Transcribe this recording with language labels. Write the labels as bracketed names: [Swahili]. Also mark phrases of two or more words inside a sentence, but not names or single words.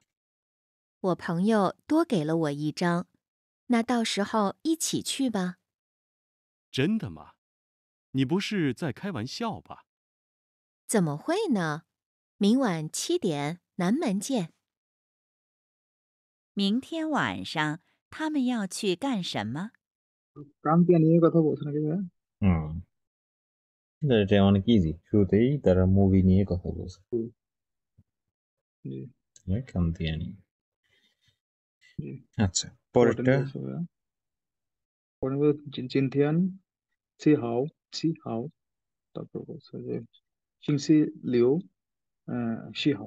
[Chinese] 我朋友多给了我一张，那到时候一起去吧。真的吗？你不是在开玩笑吧？怎么会呢？明晚7点，南门见。明天晚上他们要去干什么？ [Bangla] কান্তিয়ানি এর কথা বলছে নাকি ভাইয়া? হুম, এটা অনেক ইজি, শুরুতেই তারা মুভি নিয়ে কথা বলছে, জি [Chinese] 看电影. [Bangla] জি আচ্ছা পরেরটা পরেরটা, বলছে ভাইয়া, পরে [Chinese] 今天七号, [Bangla] তারপর বলছে যে [Chinese] 星期六十号.